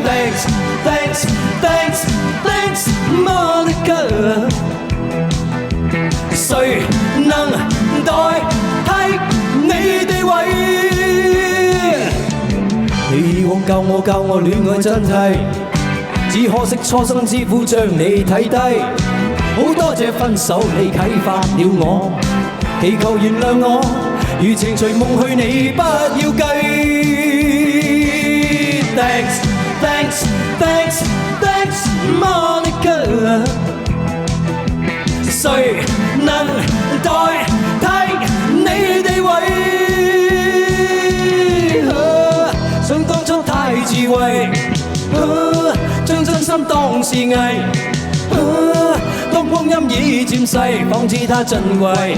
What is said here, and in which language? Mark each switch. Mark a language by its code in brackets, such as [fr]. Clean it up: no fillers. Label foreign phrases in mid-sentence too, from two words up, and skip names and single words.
[en] Thanks, thanks, thanks, thanks, Monica。 [yue] 誰能代替你地位？你以往教我戀愛真諦，只可惜初生之犢將你睇低。好多謝分手你啟發了我，祈求原諒我，如情隨夢去你不要計。 [en] Thanks, thanks, thanks, thanks, Monica。 [yue] 誰能代替你地位？想當初太智慧，將真心當是藝。當光陰已漸逝，方知它珍貴。